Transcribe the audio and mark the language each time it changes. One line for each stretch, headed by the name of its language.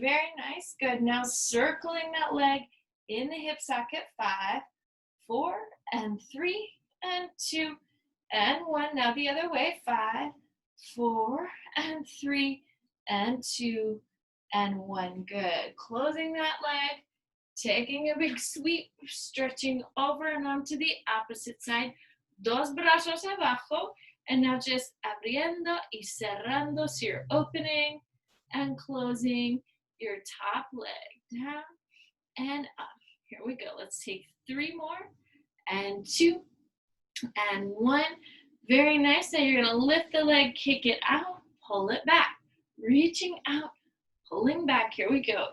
English: Very nice, good. Now circling that leg in the hip socket, 5, 4 and 3 and 2 and 1. Now the other way, 5, 4 and 3 and 2 and 1. Good. Closing that leg, taking a big sweep, stretching over and onto the opposite side.
Spanish: Dos brazos abajo,
English: and now just
Spanish: abriendo y cerrando.
English: So you're opening and closing your top leg down and up. Here we go. Let's take 3 more and 2 and 1. Very nice. Now you're going to lift the leg, kick it out, pull it back, reaching out, pulling back. Here we go.